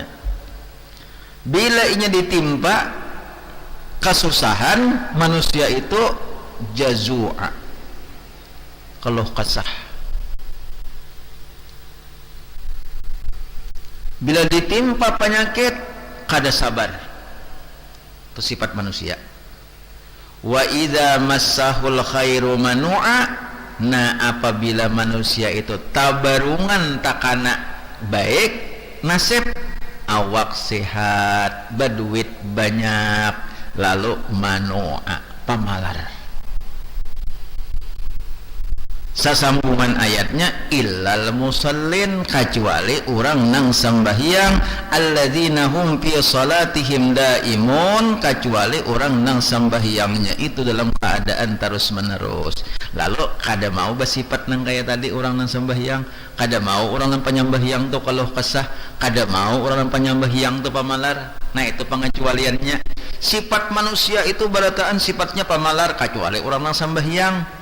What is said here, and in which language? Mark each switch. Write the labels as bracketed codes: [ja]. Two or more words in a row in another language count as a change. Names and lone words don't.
[bjn] Bila inya ditimpa kesusahan, manusia itu jazu'a, keluh kesah. Bila ditimpa penyakit kada sabar, itu sifat manusia. [ar] وإذا مسه الخير منوعا, [bjn] nah apabila manusia itu tabarungan takana baik nasib, awak sehat, berduit banyak, lalu manu'a, pamalar. Sasambungan ayatnya [ar] إلا المصلين, [bjn] kecuali orang nang sembahyang, [ar] الذين هم في صلاتهم دائمون, [bjn] kecuali orang nang sembahyangnya itu dalam keadaan terus menerus. Lalu kada mau bersifat nang kayak tadi orang nang sembahyang, kada mau orang nang penyembahyang tu kalau kesah, kada mau orang nang penyembahyang tu pamalar. Nah, itu pengecualiannya. Sifat manusia itu berataan sifatnya pamalar, kecuali orang nang sembahyang.